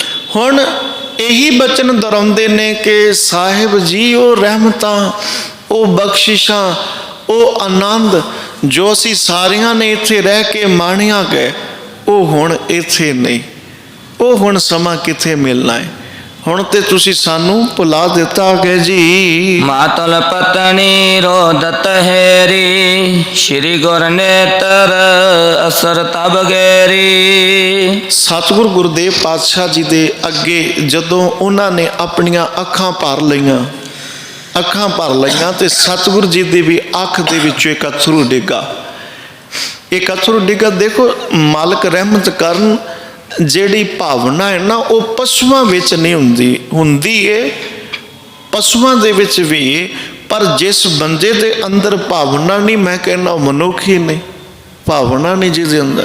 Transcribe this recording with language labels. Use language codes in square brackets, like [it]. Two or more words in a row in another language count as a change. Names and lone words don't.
[pa] ਹੁਣ ਇਹੀ ਬਚਨ ਦੁਹਰਾਉਂਦੇ ਨੇ ਕਿ ਸਾਹਿਬ ਜੀ ਉਹ ਰਹਿਮਤਾਂ, ਉਹ ਬਖਸ਼ਿਸ਼ਾਂ, ਉਹ ਆਨੰਦ ਜੋ ਅਸੀਂ ਸਾਰਿਆਂ ਨੇ ਇੱਥੇ ਰਹਿ ਕੇ ਮਾਣਿਆ ਗਏ, ਉਹ ਹੁਣ ਇੱਥੇ ਨਹੀਂ। ਉਹ ਹੁਣ ਸਮਾਂ ਕਿੱਥੇ ਮਿਲਣਾ ਹੈ। ਹੁਣ ਤੇ ਤੁਸੀਂ ਸਾਨੂੰ ਭੁਲਾ ਦਿੱਤਾ ਕਿ ਜੀ। [bra] मातल पत्नी रोदत हेरी, श्री गुर नेतर असर तब गेरी। [pa] ਸਤਿਗੁਰੂ ਗੁਰਦੇਵ ਪਾਤਸ਼ਾਹ ਜੀ ਦੇ ਅੱਗੇ ਜਦੋਂ ਉਹਨਾਂ ਨੇ ਆਪਣੀਆਂ ਅੱਖਾਂ ਭਰ ਲਈਆਂ, ਅੱਖਾਂ ਭਰ ਲਈਆਂ ਤੇ ਸਤਿਗੁਰੂ ਜੀ ਦੀ ਵੀ ਅੱਖ ਦੇ ਵਿੱਚੋਂ ਇੱਕ ਅਥਰੂ ਡਿੱਗਾ। ਇੱਕ ਅਥਰੂ ਡਿੱਗਾ। ਦੇਖੋ ਮਾਲਕ ਰਹਿਮਤ ਕਰਨ, ਜਿਹੜੀ ਭਾਵਨਾ ਹੈ ਨਾ ਉਹ ਪਸ਼ੂਆਂ ਵਿੱਚ ਨਹੀਂ ਹੁੰਦੀ, ਹੁੰਦੀ ਏ ਪਸ਼ੂਆਂ ਦੇ ਵਿੱਚ ਵੀ, ਪਰ ਜਿਸ ਬੰਦੇ ਦੇ ਅੰਦਰ ਭਾਵਨਾ ਨਹੀਂ, ਮੈਂ ਕਹਿੰਦਾ ਉਹ ਮਨੁੱਖ ਹੀ ਨਹੀਂ, ਭਾਵਨਾ ਨਹੀਂ ਜਿਹਦੇ ਅੰਦਰ।